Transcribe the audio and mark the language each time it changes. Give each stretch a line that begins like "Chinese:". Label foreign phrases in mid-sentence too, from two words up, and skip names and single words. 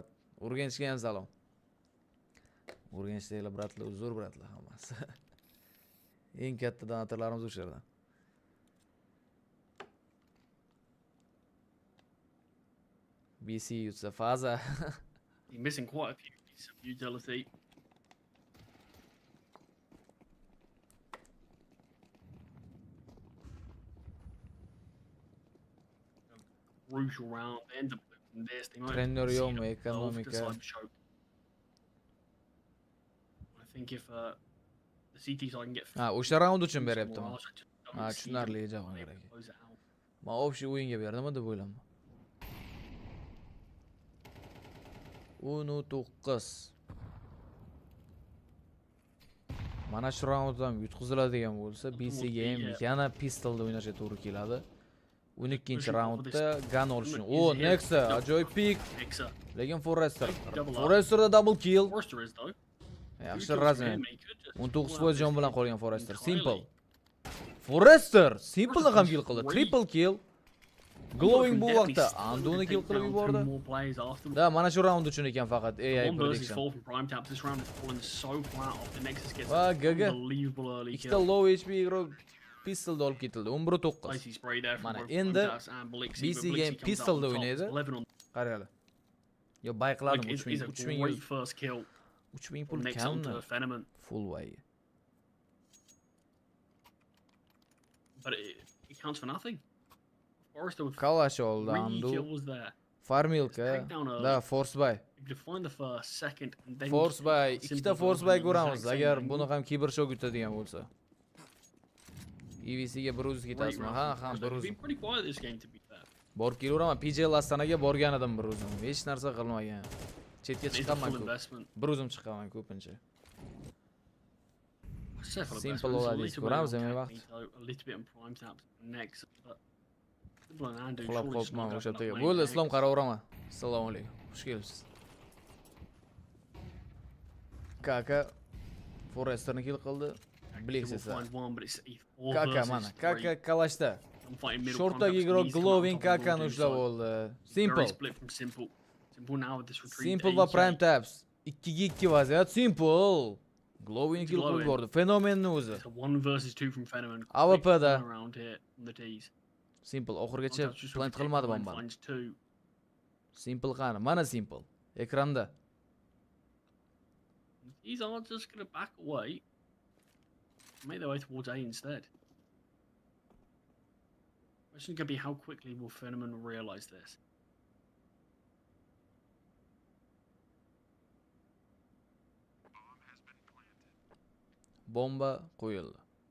Uzbek: Urganchga ham salom. Urganchdagilar bratlar, uzr bratlar hammasi. Eng katta donatorlarimiz o'sha yerdan. BC yutsa faza.
English: You're missing quite a few pieces of utility. Crucial round. They end up losing this. They might Trenner see
Uzbek: yo'qmi,
English: it above the
Uzbek: ekonomika?
English: side choke. I think if the CT side can get
Uzbek: Ha, o'sha round uchun beryaptimi?
English: more odds, I just don't
Uzbek: Ha,
English: see them
Uzbek: tushunarli javob
English: being
Uzbek: kerak.
English: able to close it out.
Uzbek: Men общий o'yinga berdimmi deb o'yladim. 19. Mana shu raunddan yutqiziladigan bo'lsa, BC Game yana pistolda o'ynashga to'g'ri keladi. 12-chi raundda gun olishni. O, Nexa, ajoyib pick. Lekin Forrester. Forresterda
English: double kill. Forrester is though.
Uzbek: Yaxshi razmen. 19% jon bilan qolgan Forrester. Simple. Forrester Simple'ni ham kill qildi.
English: Triple kill.
Uzbek: Glowing bu vaqtda Anduni kill qilib yubordi. Da, mana shu round uchun ekan faqat
English: AI prediction.
Uzbek: Va gaga. Ikkita
English: low HP
Uzbek: игрок pistolda olib ketildi. 11-9. Mana endi BC Game pistolda o'ynaydi. Qaranglar. Yo bayqladim 3000 pul kammi?
English: Full way. But it counts for nothing. Forrester with
Uzbek: Kalash oldi,
English: 3
Uzbek: Andu.
English: kills there.
Uzbek: Farmilka. Da,
English: force buy. If you find the first, second, and then Force buy,
Uzbek: ikkita
English: force buy
Uzbek: ko'ramiz.
English: exact same
Uzbek: Agar
English: angle.
Uzbek: buni ham kiber shok yutadigan bo'lsa. EVC ga 1 ketasizmi? Ha, ham 1
English: They've been pretty quiet this game, to be fair.
Uzbek: Borib kelaveraman. PJL Astanaga borgan edim 1 o'zim. Hech narsa qilmagan. Chetga
English: It's a
Uzbek: chiqqanman
English: full
Uzbek: ko'p.
English: investment.
Uzbek: 1 o'zim chiqqanman ko'pincha.
English: It's a full
Uzbek: Simple
English: investment. It's a
Uzbek: oladi.
English: little bit
Uzbek: Ko'ramiz
English: on
Uzbek: nima
English: Techno,
Uzbek: vaqt.
English: though, a little bit on prime taps next, but Simple and Andu
Uzbek: Qulab
English: surely just
Uzbek: qolibman
English: not
Uzbek: o'sha
English: gonna
Uzbek: yerga.
English: play
Uzbek: Bo'ldi,
English: next.
Uzbek: Islom qaraveraman. Assalomu alaykum. Xush kelibsiz. Kaka Forresterni kill qildi. Blix esa.
English: Find one, but it's four
Uzbek: Kaka
English: versus
Uzbek: mana.
English: three.
Uzbek: Kaka kalashda.
English: I'm fighting middle
Uzbek: Shortdagi
English: contact,
Uzbek: igro
English: knees come out
Uzbek: glowing
English: on top of the
Uzbek: Kakani
English: wall,
Uzbek: ushlab
English: so
Uzbek: oldi.
English: very Simple. split from Simple. Simple now with this retreat.
Uzbek: Simple va prime taps. 2 2 vaziyat. Simple. Glowing kill Glowing. qilib yubordi. Fenomenni o'zi.
English: It's a 1 versus 2 from Phenomen.
Uzbek: AWP
English: Quick
Uzbek: da.
English: around here from the T's.
Uzbek: Simple oxirigacha
English: Contact just
Uzbek: plant
English: retake
Uzbek: qilmadi
English: line
Uzbek: bombani.
English: finds 2.
Uzbek: Simple qani? Mana Simple. Ekranda.
English: These are just going to back away. Make their way towards A instead. Question going to be how quickly will Phenomen realize this?
Uzbek: Bomba qo'yildi.